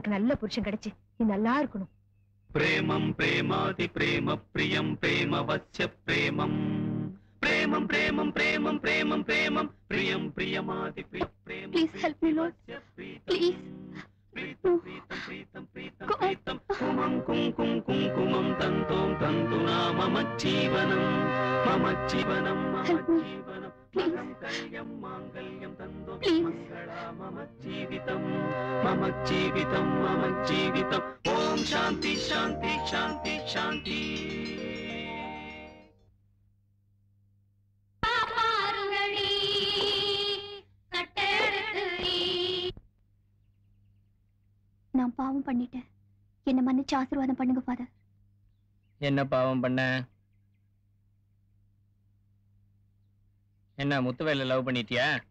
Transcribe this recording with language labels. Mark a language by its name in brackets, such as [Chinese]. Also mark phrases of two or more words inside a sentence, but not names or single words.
[Tamil] உனக்கு நல்ல புருஷன் கிடைச்சு நீ நல்லா இருக்கணும். [Sanskrit] प्रेमम् प्रेमादि प्रेम प्रियम् प्रेमवत्य प्रेमम् प्रेमम् प्रेमम् प्रेमम् प्रेमम् प्रेमम् प्रियम् प्रियमादि प्रेमम्. [English] Please help me, Lord. Please. [Sanskrit] प्रीतम प्रीतम प्रीतम प्रीतम प्रीतम कुमं कुं कुं कुं कुमं तन्तों तन्तुना मम जीवनं मम कल्यं माङ्गल्यं तन्तों मङ्गला मम जीवितं ॐ शान्ति शान्ति शान्ति शान्ति. [Tamil] நான் பாவம் பண்ணிட்டேன். என்ன மன்னிச்சு ஆசீர்வாதம் பண்ணுங்க ஃபாதர். என்ன பாவம் பண்ண? என்ன முத்துவேல லவ் பண்ணிட்டியா?